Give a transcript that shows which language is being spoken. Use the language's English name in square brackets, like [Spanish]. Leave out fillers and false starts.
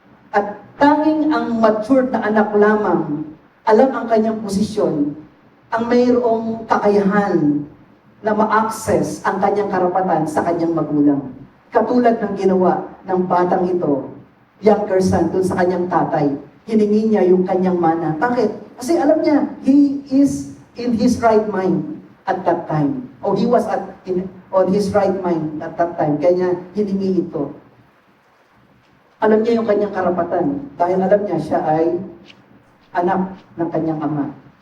[Filipino] At tanging ang matured na anak lamang, alam ang kanyang posisyon, ang mayroong kakayahan na ma-access ang kanyang karapatan sa kanyang magulang. Katulad ng ginawa ng batang ito, younger son, dun sa kanyang tatay. Hiningi niya yung kanyang mana. Bakit? Kasi alam niya, [English] he is in his right mind at that time. O he was on his right mind at that time. [Filipino] Kaya niya hiningi ito. Alam niya yung kanyang karapatan. Dahil alam niya siya ay anak ng kanyang ama.